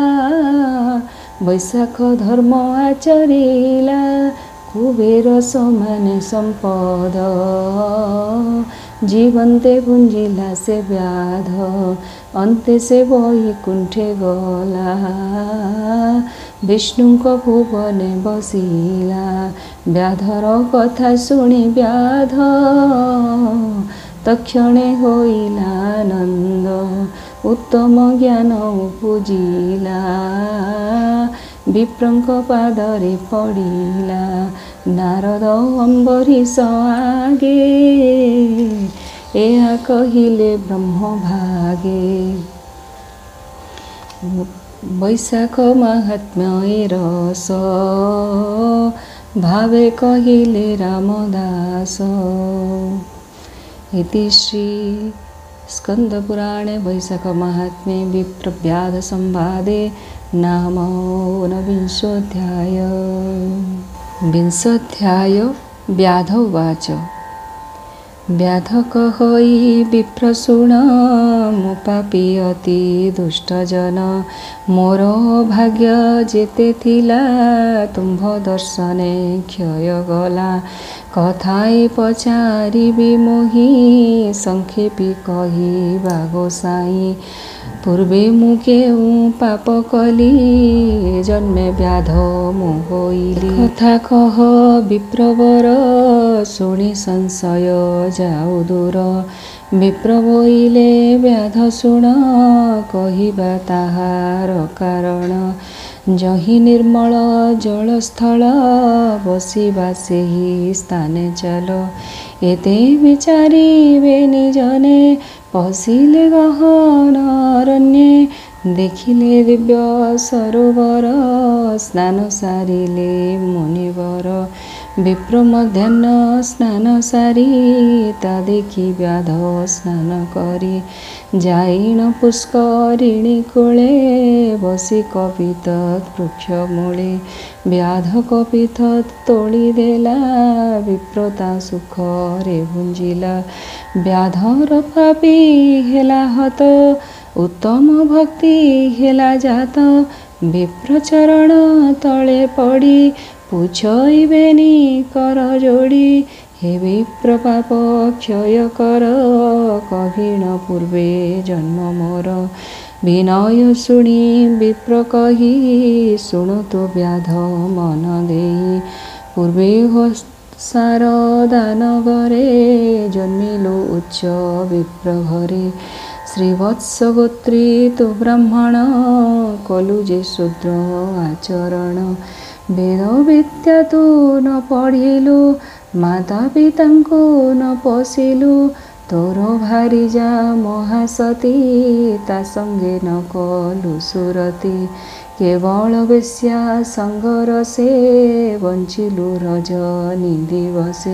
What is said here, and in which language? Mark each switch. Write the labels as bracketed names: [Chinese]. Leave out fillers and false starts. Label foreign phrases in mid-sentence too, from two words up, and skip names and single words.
[Odia] ବୈଶାଖ ଧର୍ମ ଆଚରିଲା କୁବେର ସମାନେ ସମ୍ପଦ ଜୀବନ୍ତେ ପୁଞ୍ଜିଲା ସେ ବ୍ୟାଧ ଅନ୍ତେ ସେ ବୈକୁଣ୍ଠେ ଗଲା ବିଷ୍ଣୁକୋ ଭୁବନେ ବସିଲା ବ୍ୟାଧର କଥା ଶୁଣୀ ବ୍ୟାଧ ତକ୍ଷଣେ ହୋଇଲା ଆନନ୍ଦ ଉତ୍ତମ ଜ୍ଞାନ ଉପଜିଲା ବିପ୍ରଙ୍କ ପାଦରେ ପଡ଼ିଲା ନାରଦ ଅମ୍ବରୀଶ ଆଗେ ଏହା କହିଲେ ବ୍ରହ୍ମ ଭାଗେ ବୈଶାଖ ମହାତ୍ମ୍ୟ ରସ ଭାବେ କହିଲେ ରାମଦାସ ଇତି ଶ୍ରୀ ସ୍କନ୍ଦପୁରାଣେ ବୈଶାଖ ମହାତ୍ମ୍ୟେ ବିପ୍ରବ୍ୟାଧ ସମ୍ବାଦେ ନାମ ଊନବିଂଶୋଽଧ୍ୟାୟ ବିଂଶୋଽଧ୍ୟାୟ ବ୍ୟାଧ ଉବାଚ ବ୍ୟାଧ କହଇ ବିପ୍ରଶୁଣ ମୁ ପାପୀ ଅତି ଦୁଷ୍ଟଜନ ମୋର ଭାଗ୍ୟ ଯେତେ ଥିଲା ତୁମ୍ଭ ଦର୍ଶନେ କ୍ଷୟ ଗଲା କଥାଏ ପଚାରିବୀ ମୋହି ସଂକ୍ଷେପୀ କହୀ ଗୋସାଈ ପୂର୍ବେ ମୁ କେଉ ପାପ କଲୀ ଜନ୍ମେ ବ୍ୟାଧ ମୁ ହୋଇଲୀ କଥା କହ ବିପ୍ରବର ଶୁଣୀ ସଂଶୟ ଯାଉ ଦୂର ବିପ୍ର ବୋଇଲେ ବ୍ୟାଧ ଶୁଣ କହିବା ତାହାର କାରଣ ଯହି ନିର୍ମଳ ଜଳସ୍ଥଳ ବସିବା ସେହି ସ୍ଥାନେ ଚଳ ଏତେ ବିଚାରିବେ ନିଜନେ ପଶିଲେ ଗହନ ଅରଣ୍ୟେ ଦେଖିଲେ ଦିବ୍ୟ ସରୋବର ସ୍ନାନ ସାରିଲେ ମୁନିବର ବିପ୍ର ମଧ୍ୟାହ୍ନ ସ୍ନାନ ସାରୀ ତା ଦେଖି ବ୍ୟାଧ ସ୍ନାନ କରୀ ଯାଇନ ପୁଷ୍କରିଣୀ କୂଳେ ବସୀ କପିତତ୍ ବୃକ୍ଷ ମୂଳେ ବ୍ୟାଧ କପିତତ୍ ତୋଳୀ ଦେଲା ବିପ୍ରତା ସୁଖ ରେ ଭୁଞ୍ଜିଲା ବ୍ୟାଧର ପାପୀ ହେଲା ହତ ଉତ୍ତମ ଭକ୍ତି ହେଲା ଜାତ ବିପ୍ର ଚରଣ ତଳେ ପଡ଼ୀ ପୁଛଇବେନୀ କର ଯୋଡ଼ୀ ହେ ବିପ୍ର ପାପ କ୍ଷୟ କର କହିଣ ପୂର୍ବେ ଜନ୍ମ ମୋର ବିନୟ ଶୁଣୀ ବିପ୍ର କହୀ ଶୁଣୁତୁ ବ୍ୟାଧ ମନ ଦେଈ ପୂର୍ବେ ସାର ଦାନଗରେ ଜନ୍ମିଲୋ ଉଚ୍ଚ ବିପ୍ର ଘରେ ଶ୍ରୀବତ୍ସ ଗୋତ୍ରୀ ତୁ ବ୍ରାହ୍ମଣ କଲୁ ଯେ ଶୂଦ୍ର ଆଚରଣ ବେଦ ବିଦ୍ୟା ତୁ ନ ପଢ଼ିଲୁ, ମାତା ପିତାଙ୍କୁ ନ ପୋଷିଲୁ, ତୋର ଭାରି ଯା ମହାସତୀ, ତା ସଙ୍ଗେ ନ କଲୁ ସୁରତି। କେବଳ ବେଶ୍ୟା ସଙ୍ଗର ସେ, ବଞ୍ଚିଲୁ ରଜନୀ ଦିବସେ।